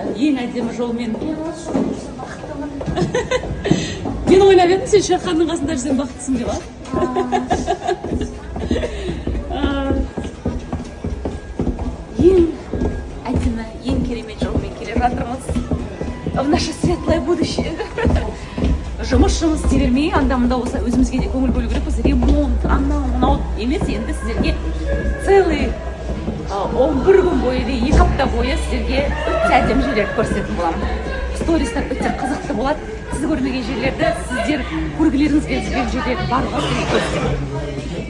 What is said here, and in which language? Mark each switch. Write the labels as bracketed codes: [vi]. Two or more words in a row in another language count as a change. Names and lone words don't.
[kk] Ең әдемі жолмен. Мен ойлап едім, сен Шерханның қасында жүрсең бақыттысың деп, ең әдемі, ең керемет жолмен келе жатырмыз. [ru] В наше светлое будущее. [kk] Жұмыс істей бермей, анда-мында осы өзімізге де көңіл бөлу керек. Осы ремонт, анау емес, енді сіздерге целый 11 күн бойы, 2 апта бойы сіздерге өте әдемі жерлерді көрсететін боламын. Стористар өте қызықты болады. Сіз көрмеген жерлерді, сіздер көргілеріңіз келген жерлерді барлығы сізге көрсетемін.